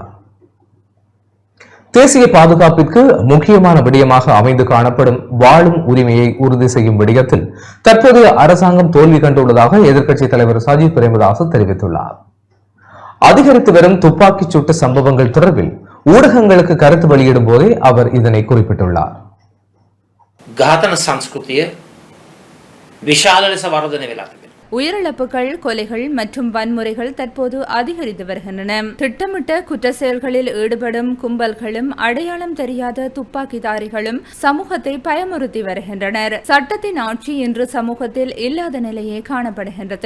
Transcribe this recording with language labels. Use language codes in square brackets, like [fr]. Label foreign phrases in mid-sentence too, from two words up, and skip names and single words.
[ta] தேசிய பாதுகாப்பிற்கு முக்கியமான விடயமாக அமைந்து காணப்படும் வாழும் உரிமையை உறுதி செய்யும் விடயத்தில் தற்போதைய அரசாங்கம் தோல்வி கண்டுள்ளதாக எதிர்க்கட்சித் தலைவர் சஜித் பிரேமதாச தெரிவித்துள்ளார். அதிகரித்து வரும் துப்பாக்கிச் சூட்டு சம்பவங்கள் தொடர்பில் ஊடகங்களுக்கு கருத்து வெளியிடும் போதே அவர் இதனை குறிப்பிட்டுள்ளார். [si] ඝාතන සංස්කෘතිය විශාල ලෙස වර්ධනය වෙලා තිබෙනවා. [ta] உயிரிழப்புகள், கொலைகள் மற்றும் வன்முறைகள் தற்போது அதிகரித்து வருகின்றன. திட்டமிட்ட குற்ற செயல்களில் ஈடுபடும் கும்பல்களும் அடையாளம் தெரியாத துப்பாக்கிதாரிகளும் சமூகத்தை பயமுறுத்தி வருகின்றனர். சட்டத்தின் ஆட்சி இன்று சமூகத்தில் இல்லாத நிலையே காணப்படுகின்றது.